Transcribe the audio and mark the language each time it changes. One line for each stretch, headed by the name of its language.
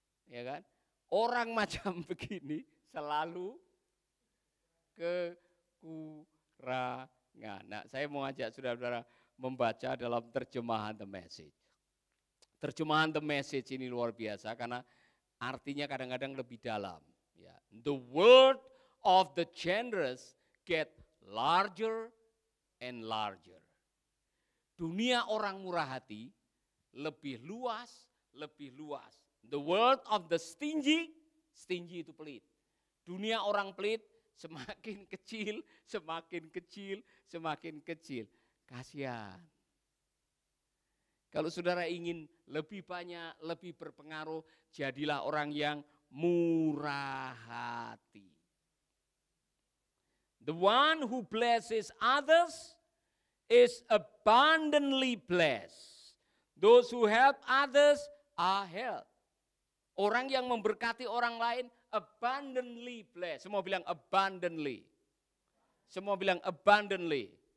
Indonesian: Ya kan? Orang macam begini selalu kekurangan. Nah, saya mau ajak saudara-saudara membaca dalam terjemahan The Message. Terjemahan The Message ini luar biasa karena artinya kadang-kadang lebih dalam. Ya.
English: The world of the generous get larger and larger.
Indonesian: Dunia orang murah hati lebih luas, lebih luas.
English: The world of the stingy, stingy
Indonesian: itu pelit. Dunia orang pelit semakin kecil, semakin kecil, semakin kecil. Kasihan. Kalau saudara ingin lebih banyak, lebih berpengaruh, jadilah orang yang murah hati.
English: The one who blesses others is abundantly blessed. Those who help others are helped.
Indonesian: Orang yang memberkati orang lain
English: abundantly blessed.
Indonesian: Semua bilang abundantly. Semua bilang abundantly.